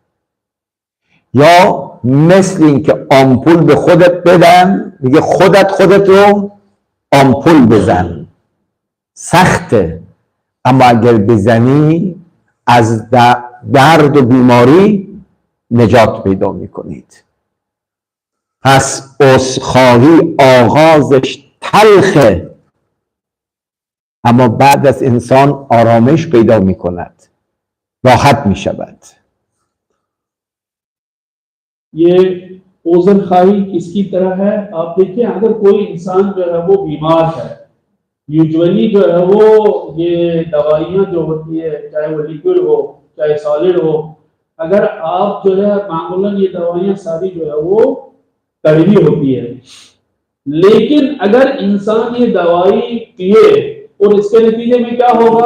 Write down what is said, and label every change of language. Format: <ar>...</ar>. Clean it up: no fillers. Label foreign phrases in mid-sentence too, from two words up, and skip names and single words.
<fa>یا مثل این که آمپول به خودت بدن، میگه خودت رو آمپول بزن، سخته، اما اگر بزنی از درد و بیماری نجات پیدا میکنید. پس عذرخواهی آغازش تلخه، اما بعد از انسان آرامش پیدا میکند، راحت میشود.</fa> <ur>یہ عذر خواہی کس کی طرح ہے? آپ دیکھیے، اگر کوئی انسان جو ہے وہ بیمار ہے، یوزوئلی جو ہے وہ یہ دوائیاں جو ہوتی ہے، چاہے وہ لیکوئڈ ہو چاہے سالڈ ہو، اگر آپ جو ہے معمولاً یہ دوائیاں ساری جو ہے وہ کڑوی ہوتی ہے، لیکن اگر انسان یہ دوائی پیے اور اس کے نتیجے میں کیا ہوگا?</ur>